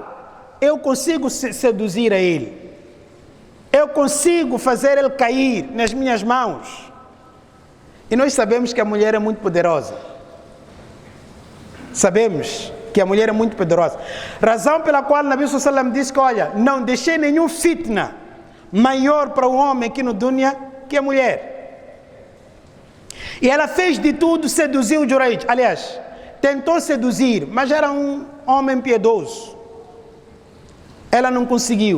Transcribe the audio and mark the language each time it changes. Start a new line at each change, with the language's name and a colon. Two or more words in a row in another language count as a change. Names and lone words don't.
Portuguese: Eu consigo seduzir a ele. Eu consigo fazer ele cair nas minhas mãos." E nós sabemos que a mulher é muito poderosa. Sabemos que a mulher é muito poderosa. Razão pela qual o Nabi
Arabic: صلى الله عليه وسلم
Portuguese: disse que: "Olha, não deixei nenhum fitna maior para o homem aqui no dunya que a mulher." E ela fez de tudo, seduziu Jureid. Aliás, tentou seduzir, mas era um homem piedoso. Ela não conseguiu.